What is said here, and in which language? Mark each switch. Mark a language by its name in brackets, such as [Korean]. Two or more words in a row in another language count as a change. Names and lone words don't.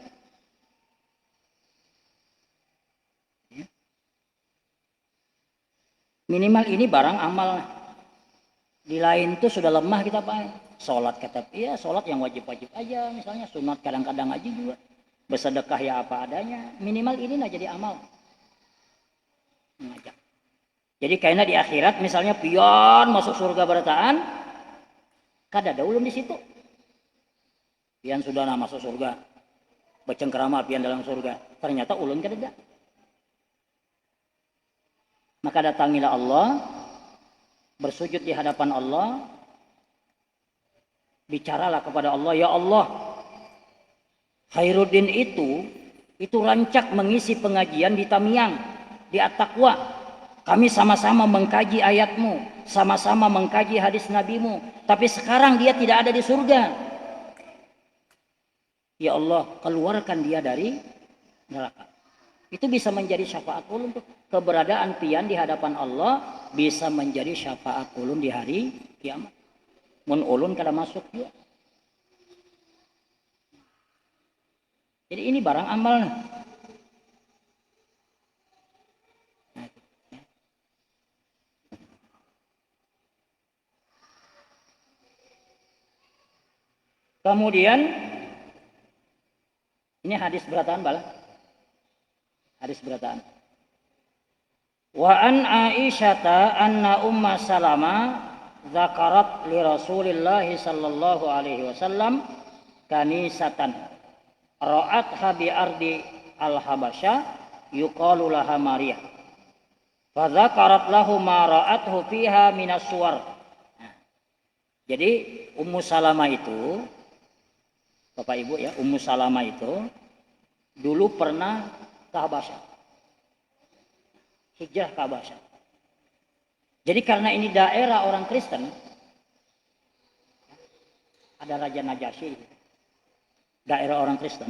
[Indonesian] Minimal ini barang amal. Di lain tuh sudah lemah kita, Pak. Sholat kata, iya sholat yang wajib-wajib aja, misalnya sunat kadang-kadang aja juga. Bersedekah ya apa adanya. Minimal ini nah jadi amal. Mengajak. Jadi kayaknya di akhirat misalnya pion masuk surga berataan, [Banjar] kada ada ulun [Indonesian] di situ. Pian sudah nah masuk surga, bercengkerama pian dalam surga. [Banjar] Ternyata ulun kada ada. [Indonesian] Maka datangilah Allah, bersujud di hadapan Allah, bicaralah kepada Allah, [Arabic] ya Allah, [Indonesian] Khairuddin itu rancak mengisi pengajian di Tamiang, di At-Taqwa. Kami sama-sama mengkaji ayatmu, sama-sama mengkaji hadis nabimu, tapi sekarang dia tidak ada di surga. Ya Allah, keluarkan dia dari neraka. Itu bisa menjadi syafaat ulun tuh. Keberadaan pian di hadapan Allah bisa menjadi syafaat ulun di hari kiamat. [Banjar] Mun ulun kada masuk juga. [Indonesian] Jadi ini barang amal. Kemudian ini hadis berataan bala. Hadis berataan. [Arabic] وعن عائشة أن أم سلمة ذكرت لرسول الله صلى الله عليه وسلم كنيسة رأتها بأرض الحبشة يقال لها مارية. فذكرت له ما رأته فيها من الصور. [Indonesian] Jadi Ummu Salamah itu, Bapak Ibu ya, Ummu Salamah itu dulu pernah ke Habasyah. Hijrah ke Habasyah. Jadi karena ini daerah orang Kristen, ada Raja Najasyi, daerah orang Kristen.